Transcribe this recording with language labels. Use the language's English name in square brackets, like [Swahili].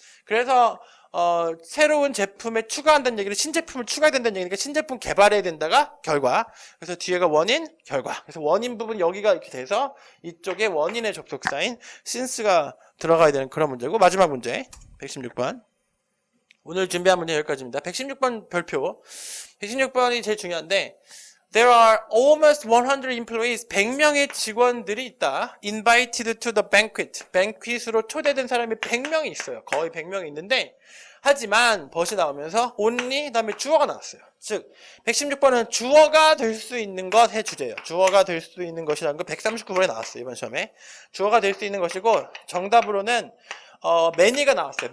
[Korean] 그래서 새로운 제품에 추가한다는 얘기는 신제품을 추가해야 된다는 얘기니까 신제품 개발해야 된다가 결과. 그래서 뒤에가 원인, 결과. 그래서 원인 부분 여기가 이렇게 돼서 이쪽에 원인의 접속사인 since가 들어가야 되는 그런 문제고 마지막 문제 116번. 오늘 준비한 문제 여기까지입니다. 116번 별표. 116번이 제일 중요한데 [English] There are almost 100 employees. [Korean] 100명의 직원들이 있다. [English] Invited to the banquet. [Korean] banquet으로 초대된 사람이 100명이 있어요. 거의 100명이 있는데 하지만 벗이 나오면서 only 그다음에 주어가 나왔어요. 즉 116번은 주어가 될 수 있는 것의 주제예요. 주어가 될 수 있는 것이라는 거 139번에 나왔어요. 이번 시험에. 주어가 될 수 있는 것이고 정답으로는 many가 나왔어요.